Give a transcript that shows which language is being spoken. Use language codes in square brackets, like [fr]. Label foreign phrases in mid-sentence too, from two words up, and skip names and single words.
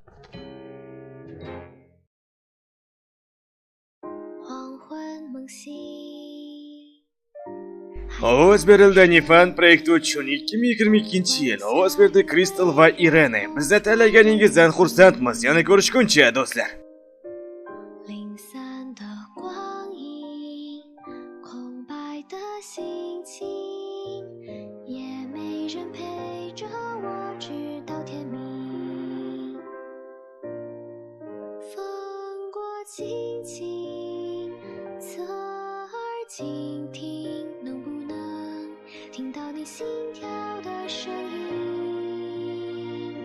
[uz] Ovoz berildi Nifan proyekti uchun 2022-yil. Ovoz berdi Kristal va Irene. Bizni tanlaganingizdan xursandmiz. Yana ko'rishguncha do'stlar. [zh] 零散的光阴，空白的心情，也没人陪着我直到天明。风过轻轻，侧耳倾听，能不能听到你心跳的声音？